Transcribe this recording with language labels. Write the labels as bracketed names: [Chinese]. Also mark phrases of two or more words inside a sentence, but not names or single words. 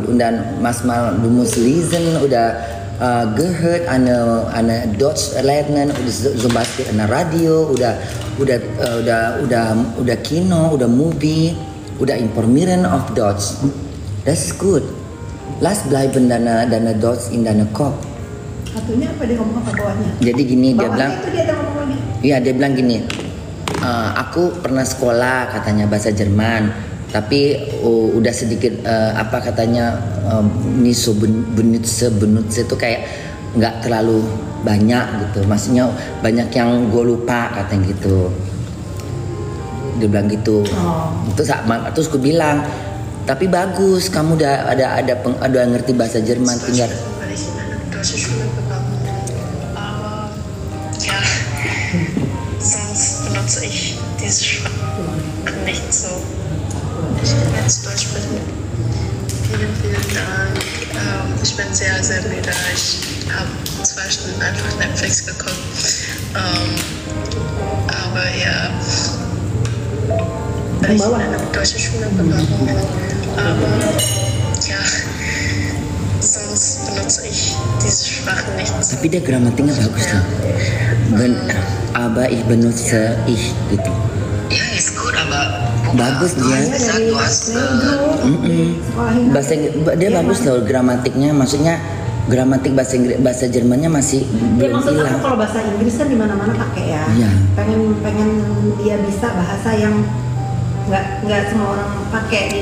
[German] Und dann manchmal du musst lesen oder gehört eine Deutsch lernen, oder zum Beispiel eine Radio oder Kino oder Movie oder informieren auf Deutsch. Das ist gut. Lass bleiben dana Deutsch in deine Kopf. [Indonesian] Satunya apa dia ngomong apa bawahnya? Jadi gini dia bilang, Itu dia ada ngomong lagi. iya dia bilang gini, aku pernah sekolah katanya bahasa Jerman, tapi udah sedikit apa katanya ini benutze itu kayak nggak terlalu banyak gitu, maksudnya banyak yang gue lupa katanya gitu. Dia bilang gitu. Terus gue bilang, tapi bagus, kamu udah ada ngerti bahasa Jerman, tinggal. [German] Weil ich in einer deutschen Schule gegangen bin. Aber ja, sonst benutze ich diese Sprache nicht so. Ich kann jetzt Deutsch sprechen. Vielen Dank. Ich bin sehr, sehr müde. Ich habe 2 Stunden einfach Netflix geguckt. Aber ja, weil ich in einer deutschen Schule gegangen bin. Aber ja, sonst benutze ich diese Sprache nicht so. [Indonesian] Tapi dia gramatiknya bagus loh. [German] Aber ich benutze ich gitu. Ja, ist gut, aber [Indonesian] Bagus dia. [German] du hast [Indonesian] Bahasa dia bagus loh gramatiknya, maksudnya gramatik bahasa Jermannya masih Ya belum maksud hilang. aku kalau bahasa Inggris kan di mana-mana pakai ya. Iya. Pengen dia bisa bahasa yang nggak semua orang pakai di